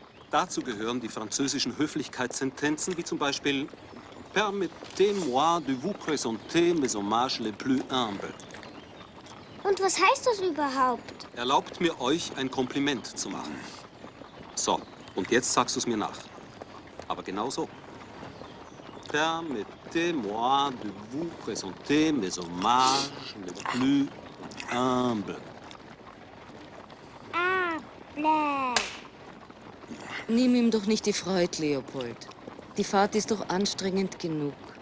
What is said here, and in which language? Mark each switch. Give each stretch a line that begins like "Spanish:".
German: Dazu gehören die französischen Höflichkeitssentenzen, wie zum Beispiel
French: Permettez-moi de vous présenter mes hommages les plus humbles.
German: Und was heißt das überhaupt? Erlaubt mir, euch ein Kompliment zu machen. So, und jetzt sagst du es mir nach. Aber genau so.
French: Permettez-moi de vous présenter mes hommages les plus humbles. Ah, bläh.
German: Nimm ihm doch nicht die Freude, Leopold. Die Fahrt ist doch anstrengend genug.